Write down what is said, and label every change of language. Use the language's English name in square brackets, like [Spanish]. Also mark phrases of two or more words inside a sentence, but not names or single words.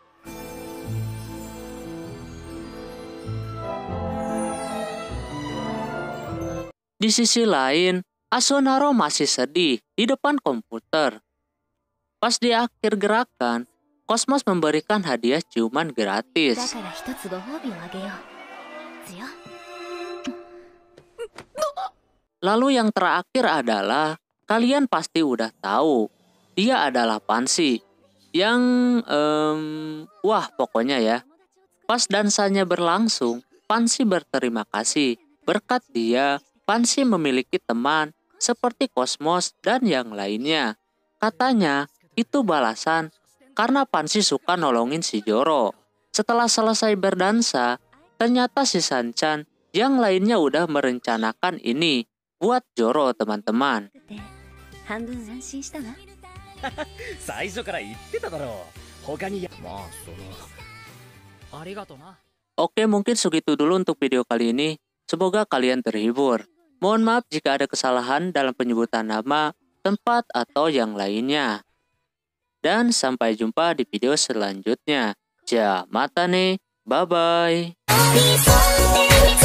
[Indonesian] Di sisi lain, Asunaro masih sedih di depan komputer. Pas di akhir gerakan, Cosmos memberikan hadiah ciuman [Japanese] だ [Indonesian] gratis. [Japanese] から一つご褒美をあげよう。強。 [Indonesian] Lalu yang terakhir adalah, kalian pasti udah tahu, dia adalah Pansy. Yang, wah pokoknya ya. Pas dansanya berlangsung, Pansy berterima kasih. Berkat dia, Pansy memiliki teman seperti Cosmos dan yang lainnya. Katanya, itu balasan karena Pansy suka nolongin si Joro. Setelah selesai berdansa, ternyata si Sanchan yang lainnya udah merencanakan ini buat Joro, teman-teman. [Japanese] 半分安心したわ。最初から言ってただろう。他にまあありがとな。 [Indonesian] Oke, mungkin segitu dulu untuk video kali ini. Semoga kalian terhibur. Mohon maaf jika ada kesalahan dalam penyebutan nama, tempat, atau yang lainnya. Dan sampai jumpa di video selanjutnya. [Japanese] じゃ、またね.